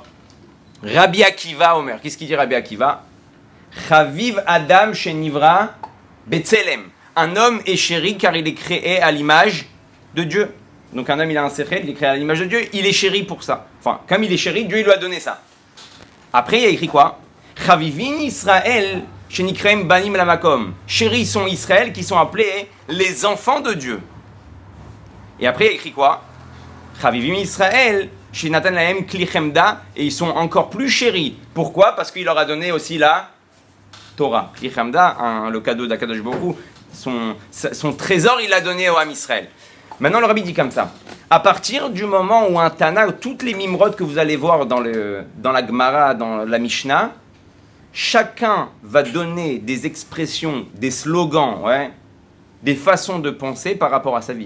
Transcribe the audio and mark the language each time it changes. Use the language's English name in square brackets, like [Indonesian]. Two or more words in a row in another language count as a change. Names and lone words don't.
[Hebrew] רבי עקיבא אומר. [French] Qu'est-ce qu'il dit Rabbi Akiva? [Hebrew] חביב אדם שנברא בצלם. [French] Un homme est chéri car il est créé à l'image de Dieu. Donc un homme, il a un sechel, il est créé à l'image de Dieu, il est chéri pour ça. Enfin, comme il est chéri, Dieu il lui a donné ça. Après, il y a écrit quoi? [Hebrew] חביבין ישראל שנקראו בנים למקום. [French] Chéris sont Israël qui sont appelés les enfants de Dieu. Et après, il y a écrit quoi? [Hebrew] חביבים ישראל שנתן להם כלי חמדה. [French] Et ils sont encore plus chéris. Pourquoi? Parce qu'il leur a donné aussi la Torah. [Hebrew] כלי חמדה, [French] le cadeau d' [Hebrew] הקדוש ברוך הוא. [French] Son trésor, il l'a donné au [Hebrew] עם ישראל. [French] Maintenant, le rabbi dit comme ça. À partir du moment où un Tana, toutes les mimrod que vous allez voir dans la Gemara, dans la Mishnah, chacun va donner des expressions, des slogans, ouais, des façons de penser par rapport à sa vie.